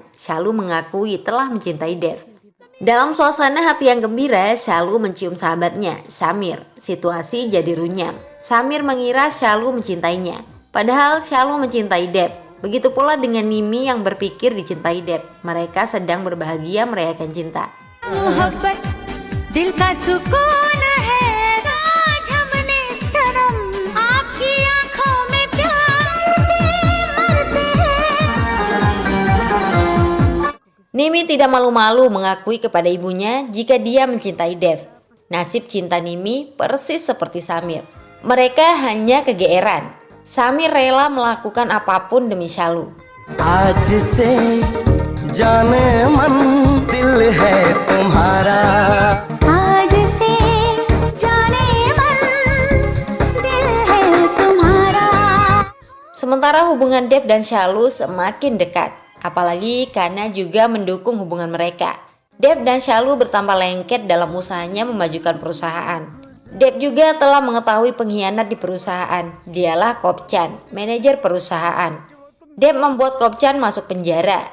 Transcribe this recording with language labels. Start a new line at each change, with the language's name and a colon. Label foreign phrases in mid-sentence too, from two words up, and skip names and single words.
Indonesian: Shalu mengakui telah mencintai Dev. Dalam suasana hati yang gembira, Shalu mencium sahabatnya, Samir. Situasi jadi runyam. Samir mengira Shalu mencintainya. Padahal Shalu mencintai Dev. Begitu pula dengan Nimi yang berpikir dicintai Dev. Mereka sedang berbahagia merayakan cinta.
Hindi: मोहब्बत दिल का सुकून है आज हमने सनम आपकी आंखों में प्यार के मरते हैं.
Indonesian: Nimi tidak malu-malu mengakui kepada ibunya jika dia mencintai Dev. Nasib cinta Nimi persis seperti Samir. Mereka hanya kegeeran. Samir rela melakukan apapun demi Shalu.
Hindi: आज से जाने मन दिल है तुम्हारा. आज से जाने मन दिल है तुम्हारा.
Indonesian: Sementara hubungan Dev dan Shalu semakin dekat. Apalagi karena juga mendukung hubungan mereka. Dev dan Shalu bertambah lengket dalam usahanya memajukan perusahaan. Dev juga telah mengetahui pengkhianat di perusahaan. Dialah Kopchan, manajer perusahaan. Dev membuat Kopchan masuk penjara.